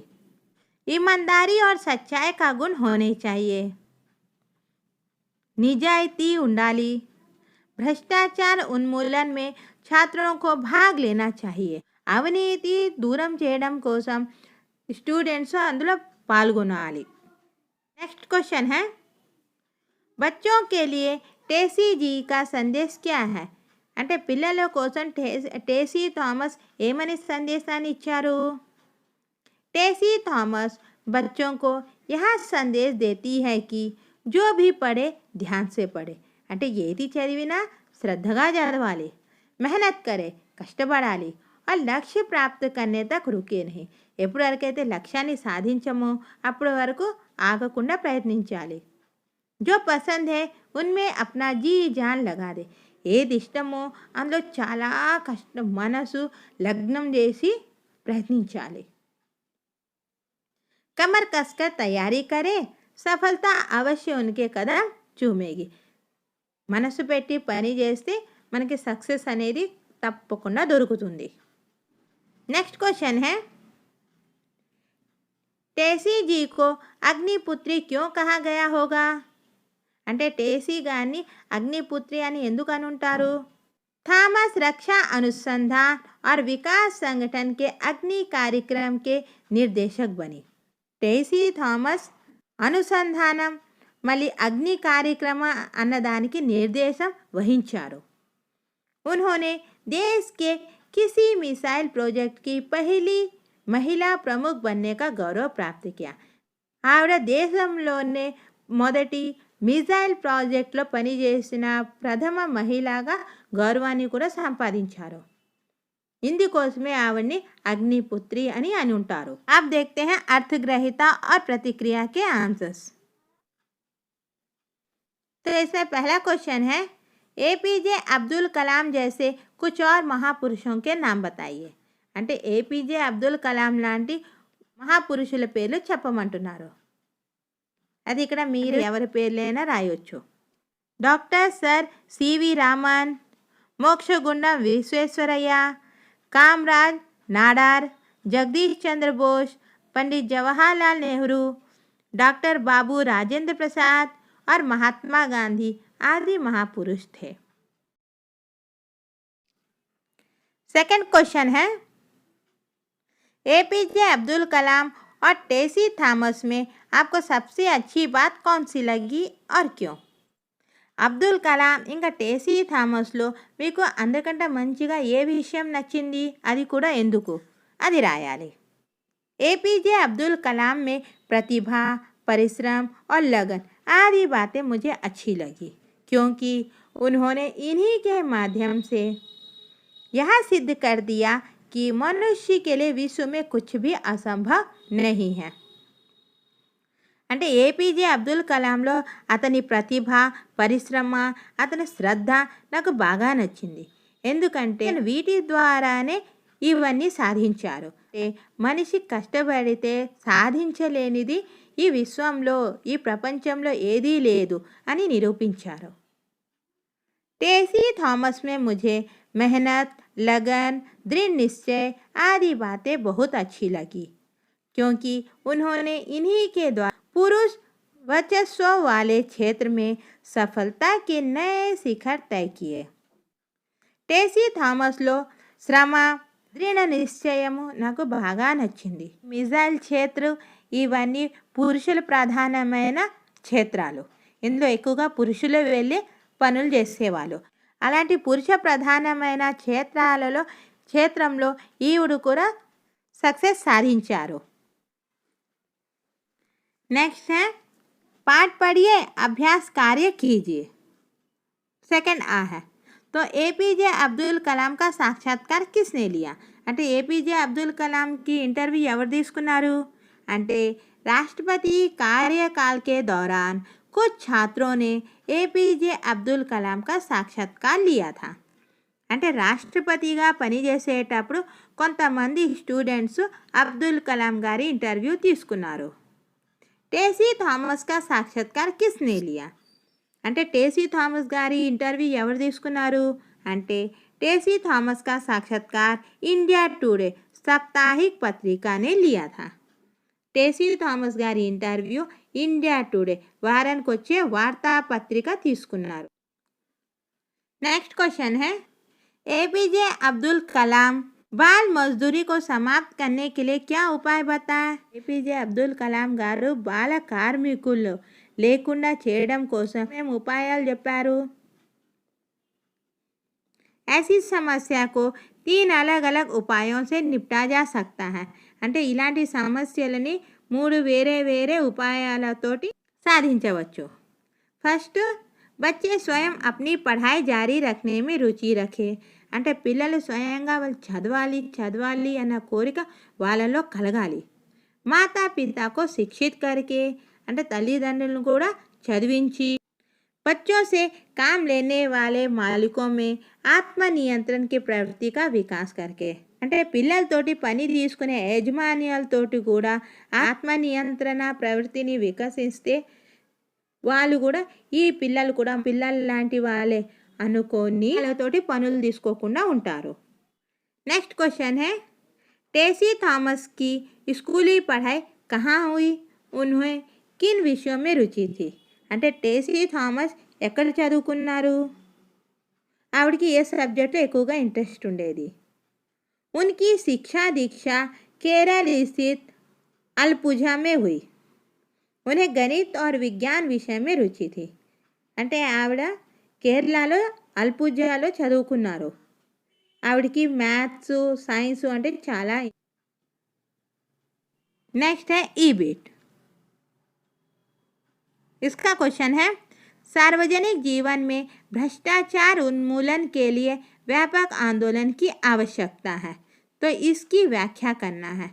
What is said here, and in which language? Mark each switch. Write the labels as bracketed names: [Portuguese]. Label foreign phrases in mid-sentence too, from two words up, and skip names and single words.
[Hindi] ईमानदारी और सच्चाई का गुण होने चाहिए. [Telugu] निजायती ఉండాలి. [Hindi] भ्रष्टाचार उन्मूलन में छात्रों को भाग लेना चाहिए. [Telugu] అవినీతి దూరం చేయడం కోసం స్టూడెంట్స్ అందులో పాల్గొనాలి. [Hindi] नेक्स्ट क्वेश्चन है, बच्चों के लिए टेसी जी का संदेश क्या है? [Telugu] అంటే పిల్లల కోసం టేసీ థామస్ ఏమని సందేశాన్ని ఇచ్చారు? [Hindi] टेसी थॉमस बच्चों को यह संदेश देती है कि जो भी पढ़े ध्यान से पढ़े. [Telugu] అంటే ఏది చదివినా శ్రద్ధగా చదవాలి, [Hindi] మెహనత్ करे, కష్టపడాలి, और लक्ष्य प्राप्त करने तक रुके नहीं. [Telugu] ఎప్పటి వరకైతే లక్ష్యాన్ని సాధించమో అప్పటి వరకు ఆగకుండా ప్రయత్నించాలి. [Hindi] जो पसंद है उनमें अपना जी जान लगा दे. [Telugu] ఏది ఇష్టమో అందులో చాలా మనసు లగ్నం చేసి ప్రయత్నించాలి. [Hindi] कमर कसकर तैयारी करे, सफलता अवश्य उनके कदम चूमेगी. [Telugu] మనసు పెట్టి పని చేస్తే మనకి సక్సెస్ అనేది తప్పకుండా దొరుకుతుంది. [Hindi] नेक्स्ट क्वेश्चन है, टेसी जी को అగ్నిపుత్రి क्यों कहा गया होगा? [Telugu] అంటే టేసీ గారిని అగ్నిపుత్రి అని ఎందుకు అనుంటారు? [Hindi] थॉमस रक्षा अनुसंधान और विकास संगठन के अग्नि कार्यक्रम के निर्देशक बनी. [Telugu] टेसी थॉमस అనుసంధానం మళ్ళీ అగ్ని కార్యక్రమ అన్నదానికి నిర్దేశం వహించారు. उन्होंने देश के किसी मिसाइल प्रोजेक्ट की पहली महिला प्रमुख बनने का गौरव प्राप्त किया. ఆవిడ దేశంలోనే మొదటి మిసైల్ ప్రాజెక్ట్లో పనిచేసిన ప్రథమ మహిళగా గౌరవాన్ని కూడా సంపాదించారు. ఇందుకోసమే ఆవిడ్ని అగ్నిపుత్రి అని ఉంటారు. [Hindi] अब देखते हैं अर्थग्रहिता और प्रतिक्रिया के आंसर्स. तो इसमें पहला क्वेश्चन है, ఏపీజే అబ్దుల్ కలాం जैसे कुछ और మహాపురుషోं के नाम बताइए. [Telugu] అంటే ఏపీజే అబ్దుల్ కలాం లాంటి మహాపురుషుల పేర్లు చెప్పమంటున్నారు. అది ఇక్కడ మీరు ఎవరి పేర్లైనా రాయొచ్చు. డాక్టర్ సర్ సివి రామన్, మోక్షగుండం విశ్వేశ్వరయ్య, కామరాజ్ నాడార్, [Hindi] जगदीश चंद्र बोस, पंडित जवाहरलाल नेहरू, डॉक्टर बाबू राजेंद्र प्रसाद और महात्मा गांधी आदि महापुरुष थे. सेकंड क्वेश्चन है, एपीजे अब्दुल कलाम और टेसी थॉमस में आपको सबसे अच्छी बात कौन सी लगी और क्यों? [Telugu] అబ్దుల్ కలాం ఇంకా టేసీ థామస్లో మీకు అందరికంటే మంచిగా ఏ విషయం నచ్చింది, అది కూడా ఎందుకు, అది రాయాలి. [Hindi] ఏపీजे अब्दुल कलाम में प्रतिभा, परिश्रम और लगन आदि बातें मुझे अच्छी लगी क्योंकि उन्होंने इन्हीं के माध्यम से यह सिद्ध कर दिया कि मनुष्य के लिए विश्व में कुछ भी असंभव नहीं है. [Telugu] అంటే ఏపీజే అబ్దుల్ కలాంలో అతని ప్రతిభ, పరిశ్రమ, అతని శ్రద్ధ నాకు బాగా నచ్చింది. ఎందుకంటే వీటి ద్వారానే ఇవన్నీ సాధించారు. మనిషి కష్టపడితే సాధించలేనిది ఈ విశ్వంలో, ఈ ప్రపంచంలో ఏదీ లేదు అని నిరూపించారు. टेसी थॉमस में मुझे मेहनत, लगन, दृढ़ निश्चय आदि बातें बहुत अच्छी लगी क्योंकि उन्होंने इन्हीं के द्वारा पुरुष वर्चस्व वाले क्षेत्र में सफलता के नए शिखर तय किए। టేసీ థామస్లో శ్రమ, దృఢ నిశ్చయము నాకు బాగా నచ్చింది. మిజైల్ క్షేత్రం ఇవన్నీ పురుషుల ప్రధానమైన క్షేత్రాలు. ఇందులో ఎక్కువగా పురుషులు వెళ్ళి పనులు చేసేవాళ్ళు. అలాంటి పురుష ప్రధానమైన క్షేత్రంలో ఈవిడు కూడా సక్సెస్ సాధించారు। [Hindi] नेक्स्ट है पाठ पढ़िए, अभ्यास कार्य कीजिए। सेकंड आ है तो एपीजे अब्दुल कलाम का साक्षात्कार किसने लिया అంటే ఏపీజే అబ్దుల్ కలాం की इंटरव्यू [Telugu] ఎవరు తీసుకున్నారు అంటే [Hindi] राष्ट्रपति कार्यकाल के दौरान कुछ छात्रों ने एपीजे अब्दुल कलाम का साक्षात्कार लिया था। [Telugu] అంటే రాష్ట్రపతిగా పనిచేసేటప్పుడు కొంతమంది స్టూడెంట్స్ అబ్దుల్ కలాం గారి ఇంటర్వ్యూ తీసుకున్నారు। [Hindi] टेसी थॉमस का साक्षात्कार किसने लिया [Telugu] అంటే టేసీ థామస్ గారి ఇంటర్వ్యూ ఎవరు తీసుకున్నారు అంటే [Hindi] टेसी थॉमस का साक्षात्कार इंडिया टुडे साप्ताहिक पत्रिका ने लिया था। [Telugu] టేసీ థామస్ గారి ఇంటర్వ్యూ ఇండియా టుడే వారానికి వచ్చే వార్తాపత్రిక తీసుకున్నారు। [Hindi] नेक्स्ट क्वेश्चन है एपीजे अब्दुल कलाम बाल मजदूरी को समाप्त करने के लिए क्या उपाय बताया। [Telugu] ఏపీజే అబ్దుల్ కలాం గారు బాల కార్మికులు లేకుండా చేయడం కోసం ఏం ఉపాయాలు చెప్పారు। [Hindi] ऐसी समस्या को 3 अलग अलग उपायों से निपटा जा सकता है [Telugu] అంటే ఇలాంటి సమస్యలని 3 వేరే వేరే ఉపాయాలతోటి సాధించవచ్చు। [Hindi] ఫస్ట్ बच्चे स्वयं अपनी पढ़ाई जारी रखने में रुचि रखे [Telugu] అంటే పిల్లలు స్వయంగా వాళ్ళు చదవాలి అన్న కోరిక వాళ్ళలో కలగాలి। మాతా పితాకు శిక్షిత్ करके అంటే తల్లిదండ్రులను కూడా చదివించి [Hindi] बच्चों से काम लेने वाले मालिकों में आत्मनियंत्रण की प्रवृत्ति का विकास करके [Telugu] అంటే పిల్లలతోటి పని తీసుకునే యజమానులతోటి కూడా ఆత్మనియంత్రణ ప్రవృత్తిని వికసిస్తే వాళ్ళు కూడా ఈ పిల్లలు లాంటి వాళ్ళే అనుకొని వాళ్ళతోటి పనులు తీసుకోకుండా ఉంటారు। [Hindi] नेक्स्ट क्वेश्चन है टेसी थॉमस की स्कूली पढ़ाई कहाँ हुई, उन्हें किन विषयों में रुचि थी [Telugu] అంటే టేసీ థామస్ ఎక్కడ చదువుకున్నారు, ఆవిడకి ఏ సబ్జెక్టు ఎక్కువగా ఇంట్రెస్ట్ ఉండేది। [Hindi] उनकी शिक्षा दीक्षा केरल स्थित अलपुझा में हुई, उन्हें गणित और विज्ञान विषय में रुचि थी [Telugu] అంటే ఆవిడ కేరళలో అల్పుజాలో చదువుకున్నారు, ఆవిడకి మ్యాథ్స్ సైన్స్ అంటే చాలా। [Hindi] नेक्स्ट है ईबिट, इसका क्वेश्चन है सार्वजनिक जीवन में भ्रष्टाचार उन्मूलन के लिए व्यापक आंदोलन की आवश्यकता है तो इसकी व्याख्या करना है।